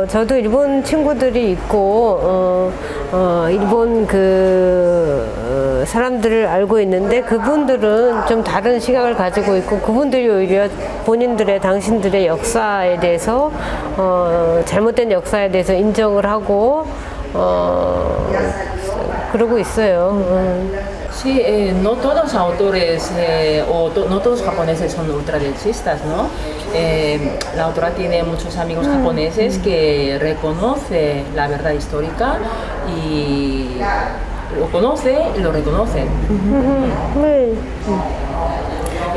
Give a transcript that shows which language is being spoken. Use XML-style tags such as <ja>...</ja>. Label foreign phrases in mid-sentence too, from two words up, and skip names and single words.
<ko>저도 일본 친구들이 있고 일본 사람들을 알고 있는데, 그분들은 좀 다른 시각을 가지고 있고, 그분들이 오히려 당신들의 역사에 대해서 잘못된 역사에 대해서 인정을 하고 그러고 있어요.</ko> <es>Sí, no todos los autores no todos los japoneses son ultraderechistas, ¿no? La autora tiene muchos amigos japoneses que reconoce la verdad histórica y lo conoce y lo reconoce.</es>